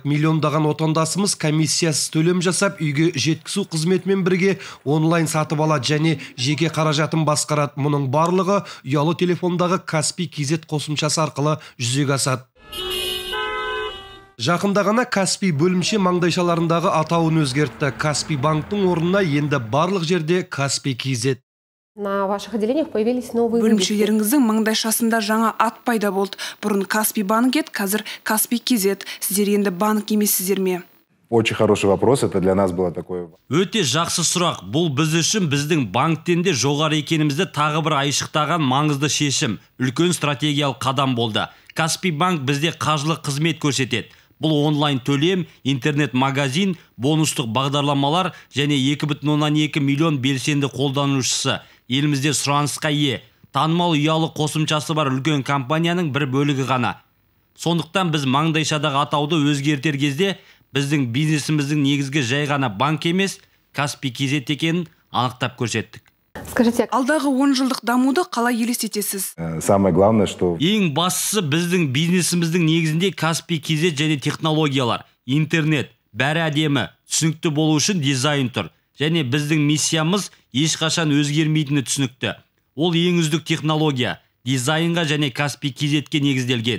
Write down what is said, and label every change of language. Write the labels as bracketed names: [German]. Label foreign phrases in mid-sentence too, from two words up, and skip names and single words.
[Kazakh] Миллиондаған отандасымыз комиссиясыз төлем жасап, үйге жеткізу қызметімен бірге онлайн сатып алады және жеке қаражатын басқарады. Мұның барлығы ұялы телефондағы Каспий KZ қосымшасы арқылы жүзеге асады. Жақында ғана Каспий бөлімше маңдайшаларындағы атауын өзгертті. Каспий банктың орнына енді барлық жерде Каспий KZ. [Russian] На ваших отделениях появились новые [Kazakh] бөлімшелеріңіздің маңдайшасында жаңа ат пайда болды. Бұрын Каспий банк еді, қазір Каспий KZ. Сіздер енді банк емессіздер ме? [Russian] Очень хороший вопрос, это для нас было такое. [Kazakh] Өте жақсы сұрақ. Бұл біз үшін біздің банктен де жоғары екенімізді тағы бір айшықтаған маңызды шешім, үлкен стратегиялық қадам болды. Каспий банк бізде қаржылық қызмет көрсетеді. Бұл онлайн төлем, интернет-магазин, бонустық бағдарламалар және 2,2 миллион белсенді қолданушысы. Елімізде сұранысқа ие, танымал ұялы қосымшасы бар үлкен компанияның бір бөлігі ғана. Сондықтан біз маңдайшадағы атауды өзгертер кезде біздің бизнесіміздің негізгі жай ғана банк емес, Каспий KZ екенін анықтап көрсеттік. [Russian] Скажите, [Kazakh] алдағы 10 жылдық дамуды қалай елестетесіз? [Russian] Самое главное, что [Kazakh] ең бастысы біздің бизнесіміздің негізінде Каспий KZ және технологиялар, интернет, бәрі әдемі, түсінікті болу үшін дизайн тұр. Және біздің миссиямыз ешқашан өзгермейтіні түсінікті. Ол ең үздік технология, дизайнға және Каспий KZ-ке негізделген.